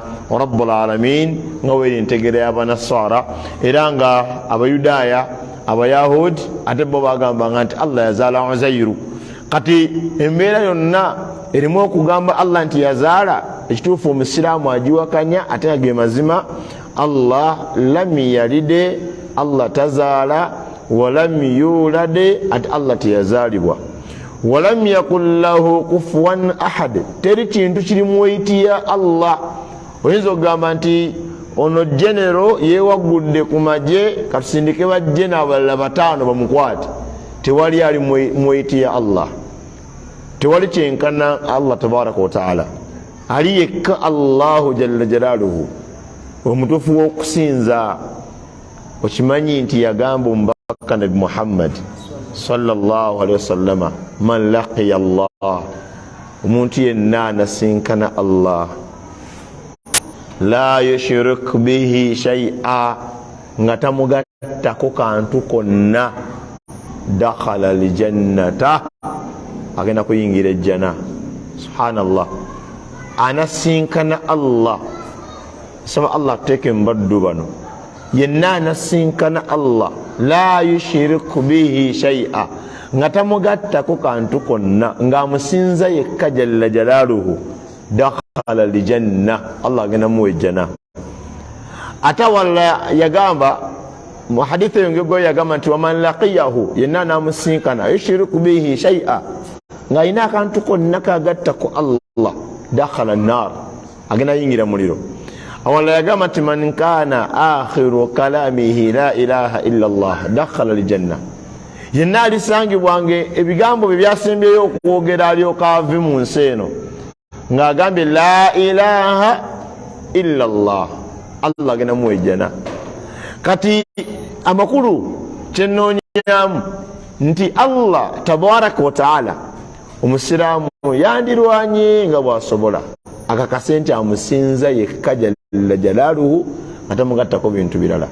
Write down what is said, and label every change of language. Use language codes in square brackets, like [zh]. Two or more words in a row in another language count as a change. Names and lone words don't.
[ar] رب العالمين [lg] nga weeri entegera y'Abanasara, era nga Abayudaaya Abayahudi ate bo bagambanga nti Allah yazaala Uzairu. Kati embeera yonna erimu okugamba Allah nti yazaala, ekituufu omusiraamu agiwakanya ate nga ge mazima. [ar] الله لم يلد, [lg] Allah tazaala, [ar] ولم يولد, [lg] ati Allah teyazaalibwa. [ar] ولم يكن له كفوا أحد, [lg] teri kintu kirimweyitiya Allah. Oyinza okugamba nti ono genero yeewagudde ku magye, katusindike bajje n'abalala 5 bamukwate, tewali ali mweyitiya Allah, tewali kyenkana Allah [ar] تبارك وتعالى, [lg] ali yekka [ar] الله جل جلاله, [lg] omutuufu w'okusinza. Okimanyi nti yagamba omubaka Nabi Muhammad [ar] صلى الله عليه وسلم, من لقي الله, [lg] omuntu yenna anasinkana Allah, [ar] لا يشرك به شيئا, [lg] nga tamugattako kantu konna, [ar] دخل الجنة, [lg] agenda kuyingira ejjana. Subhanallah, anasinkana Allah. Saba Allah teke mbaddu bano, yenna anasinkana Allah, [ar] لا يشرك به شيئا, [lg] nga tamugattako kantu konna, nga amusinza yekka [ar] جل جلاله, دخل دخل الجنة, [lg] Allah agenda muwa ejjana. Ate walla yagamba mu hadithi yongego yagamba nti [ar] ومن لقيه, [lg] yenna namusinkana [ar] يشرك به شيئا, [lg] nga alina akantu konna kagatta ku Allah, [ar] دخل النار, [lg] agenda yingira muliro. Awalla yagamba nti [ar] من كان آخر كلامه لا إله إلا الله دخل الجنة, [lg] yenna alisangibwange ebigambo bye byasembyeyo okwogera alyoka ave mu nsi eno ng'agambye [ar] لا إله إلا الله, [lg] Allah agenda muwa ejjana. Kati amakulu kyennoonyamu nti Allah [ar] تبارك وتعالى [lg] omusiraamu yandirwanye nga bwasobola akakase nti amusinza yekka [ar] جل جلاله, [lg] ate mugattako bintu birala.